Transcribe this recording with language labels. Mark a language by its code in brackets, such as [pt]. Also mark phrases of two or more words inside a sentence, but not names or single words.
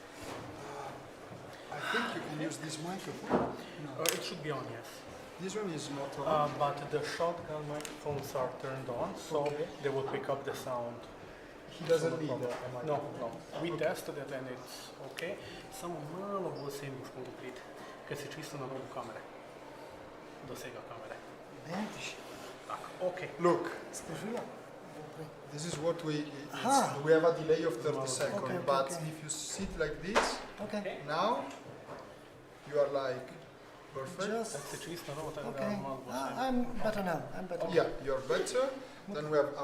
[en] I think you can use this microphone. No. It should be on, yes. This one is not on. But the shotgun microphones are turned on, so they will pick up the sound. He doesn't need a microphone. No, no. We tested it and it's okay. [sl] Само malo bolj se jim boš mogel priti, ker si čisto na robu kamere. Dosega kamere. Tak, [en] okay. Look. This is what we have a delay of 30 seconds, but if you sit like this, now you are like perfect. Okay. I'm better now. I'm better. Yeah, you're better. Then we have our.